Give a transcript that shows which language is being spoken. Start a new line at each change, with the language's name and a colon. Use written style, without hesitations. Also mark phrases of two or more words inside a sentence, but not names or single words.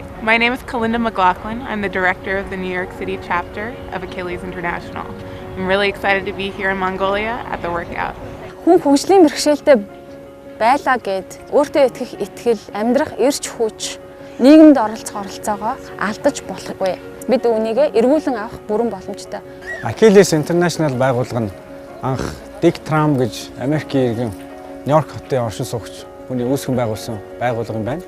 English: My name is Kalinda McLaughlin. I'm the director of the New York City chapter of Achilles International. I'm really excited to be here in Mongolia at the workout.
Mongolian: Хүн хөгжлийн бэрхшээлтэй байлаа гэд өөртөө итгэх итгэл, амьдрах эрч хүч, нийгэмд оролцоогоо алдаж болохгүй. Бид үүнийг эргүүлэн авах бүрэн боломжтой. Achilles International байгууллага нь анх Dick Traum гэж Америкийн иргэн Нью-Йорк хотын оршин суугч хүний үүсгэн байгуулсан байгууллага юм байна.